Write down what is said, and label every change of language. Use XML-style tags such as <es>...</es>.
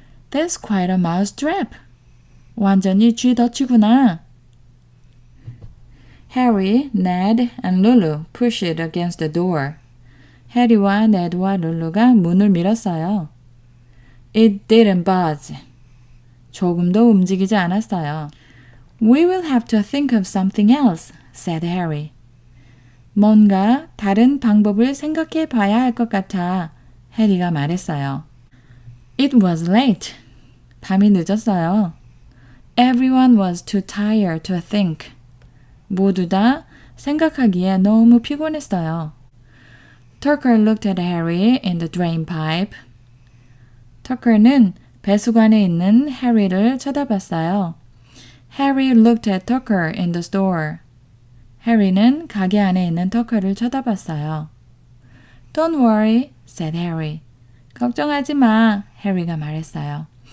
<en>That's quite a mouse trap.</en> <ko>완전히 쥐덫이구나.</ko> <en>Harry, Ned, and Lulu pushed it against the door.</en> <ko>해리와 네드와 룰루가 문을 밀었어요.</ko> <en>It didn't budge.</en> <ko>조금도 움직이지 않았어요.</ko> <en>We will have to think of something else, said Harry.</en> <ko>뭔가 다른 방법을 생각해 봐야 할 것 같아, 해리가 말했어요.</ko> <en>It was late.</en> <ko>밤이 늦었어요.</ko> <en>Everyone was too tired to think.</en> <ko>모두 다 생각하기에 너무 피곤했어요.</ko> <en>Tucker looked at Harry in the drain pipe.</en> <ko>Tucker는 배수관에 있는 해리를 쳐다봤어요.</ko> <en>Harry looked at Tucker in the store.</en> <ko>해리는 가게 안에 있는 터커를 쳐다봤어요.</ko> <en>Don't worry, said Harry.</en> <ko>걱정하지 마, 해리가 말했어요.</ko>